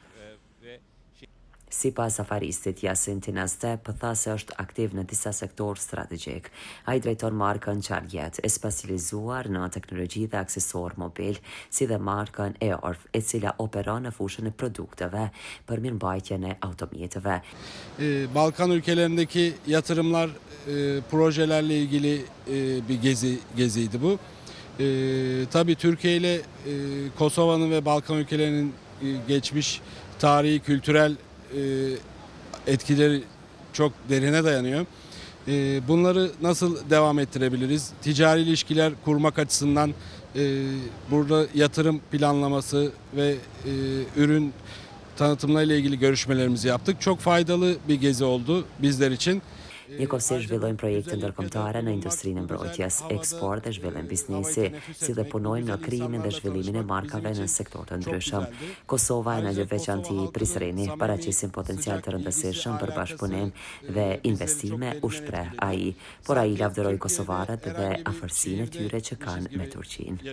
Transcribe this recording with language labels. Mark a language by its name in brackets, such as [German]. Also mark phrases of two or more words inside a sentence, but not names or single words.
[Albanian] Sipas afaristit Yasin Tinastep, tha se është aktiv në disa sektor strategjik. Ai drejton markën Charjet, e specializuar në teknologji dhe aksesor mobil, si dhe markën Eorf, e cila operon në fushën e produkteve për mirëmbajtjen e automjeteve. [Turkish] Balkan ülkelerindeki yatırımlar, projelerle ilgili bir geziydi bu. Tabii Türkiye ile Kosova'nın ve Balkan ülkelerinin geçmiş tarihi, kültürel etkileri çok derine dayanıyor. Bunları nasıl devam ettirebiliriz? Ticari ilişkiler kurmak açısından burada yatırım planlaması ve ürün tanıtımlarıyla ilgili görüşmelerimizi yaptık. Çok faydalı bir gezi oldu bizler için. [Albanian] Njëkohësisht zhvillojmë projekte ndërkombëtare në industrinë e mbrojtjes, eksport dhe zhvillim biznesi, si dhe punojmë në krijimin dhe zhvillimin e markave në sektor të ndryshëm. Kosova e në veçanti Prizreni paraqisin potencial të rëndësishëm për bashkëpunim dhe investime, u shpreh ai, por ai lavdëroi kosovarët dhe afërsinë e tyre që kanë me Turqinë.